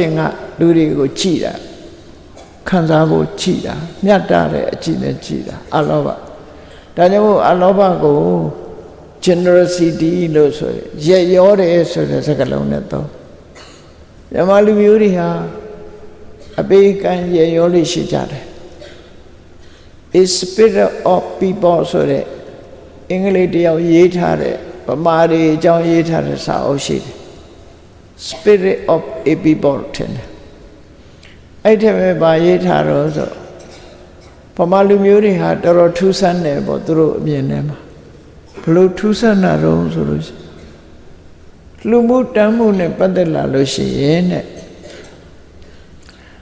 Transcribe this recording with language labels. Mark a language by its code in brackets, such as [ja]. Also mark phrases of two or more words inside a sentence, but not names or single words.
[my] င်ကလူတွေကိုကြည့်တာခံစားဖို့ကြည့်တာမြတ်တာတဲ့အကြည့်နဲ့ကြည့်တာအလောဘဒါကြောင့်မို့အလောဘကို generosity လို့ ဆိုရရက်ရောတယ်ဆိုတဲ့စကားလုံးနဲ့တော့မြန်မာလူမျိုးတွေဟာအပေးကမ်းရရောလေး ရှိကြတယ် [en] A spirit of people [my] ဆိုတဲ့အင်္ဂလိပ်တယောက်ရေးထားတဲ့ဗမာတွေအကြောင်းရေးထားတဲ့စာအုပ်ရှိတယ် [en] Spirit of a people [my] ထင်တယ်အဲ့ဒီမဲ့ဗာရေးထားတော့ဆိုဗမာလူမျိုးတွေဟာတော်တော်ထူးဆန်းတယ်ပေါ့သူတို့အမြင်ထဲမှာဘလို့ထူးဆန်းတာတော့ဆိုလို့ရှိရင်လူမှုတမ်းမှုနဲ့ပတ်သက်လာလို့ရှိရင်တဲ့တ